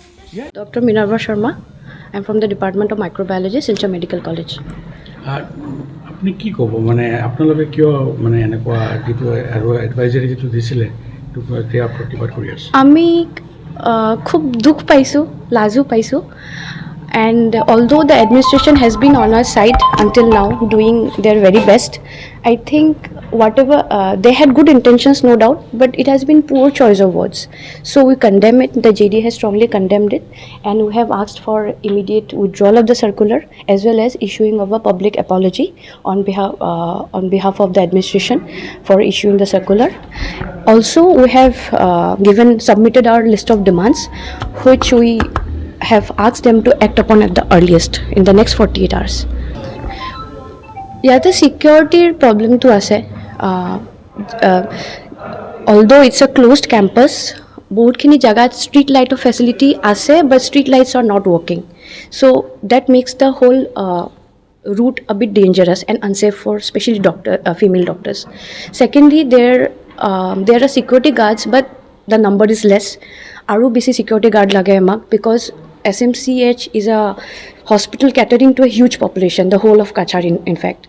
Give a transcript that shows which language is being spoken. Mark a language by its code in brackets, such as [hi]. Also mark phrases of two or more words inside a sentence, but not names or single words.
[en] Dr. Minerva Sharma. I'm from the Department of Microbiology, Silchar Medical College. [as] আৰু আপুনি কি ক'ব মানে আপোনালোকে কিয় মানে এনেকুৱা যিটো আৰু এডভাইজাৰী যিটো দিছিলে সেইটো এতিয়া প্ৰতিবাদ কৰি আছে আমি খুব দুখ পাইছোঁ, লাজো পাইছোঁ, [en] and although the administration has been on our side until now doing their very best, I think whatever they had good intentions, no doubt, but it has been poor choice of words. So we condemn it. The JD has strongly condemned it, and we have asked for immediate withdrawal of the circular as well as issuing of a public apology on behalf of the administration for issuing the circular. Also, we have submitted our list of demands, which we have asked them to act upon at the earliest in the next 48 hours. [as] ইয়াতে চিকিউৰিটিৰ প্ৰব্লেমটো আছে [en] although it's a closed campus [as] বহুতখিনি জাগাত ষ্ট্ৰীট লাইটৰ ফেচিলিটি আছে [en] but street lights are not working, so that makes the whole route a bit dangerous and unsafe for especially female doctors. Secondly, there are security guards but the number is less. [as] আৰু বেছি ছিকিউৰিটি গাৰ্ড লাগে আমাক [en] because SMCH is a hospital catering to a huge population, the whole of Kachar in fact.